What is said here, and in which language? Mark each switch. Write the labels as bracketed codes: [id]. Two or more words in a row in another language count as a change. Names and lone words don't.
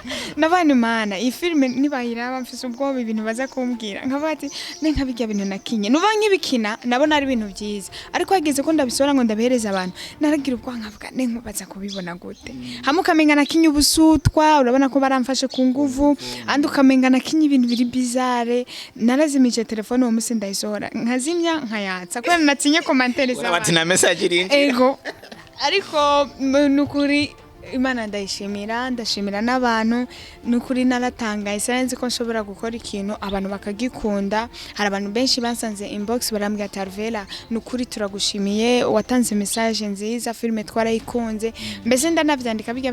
[rn] nabana imana iyi filme nibayiraba mfise ubwoba ibintu baza kumbwira nkaba ati nkabijya bintu nakinye nuva nkibikina nabona ari ibintu byiza ariko hageze ko ndabisohora ngo ndabihereza abantu naragira ubwankavuga nkubaza kubibona gute hamwe ukamenga nakinye ubusutwa urabona ko baramfashe ku nguvu andi ukamenga nakinye ibintu biri bizarre narazimije telefone uwo munsi ndayisohora nkazimya nkayatsa kubera natinye commentaire z'abantu bati na message irindi ego ariko nukuri Imana ndashimira n'abantu nukuri naratangaye sinzi ko nshobora gukora ikintu abantu bakagikunda hari abantu benshi bansanze inbox barambwira ati Arvela nukuri turagushimiye watanze message nziza filme twarayikunze mbese ndanavyandika bijya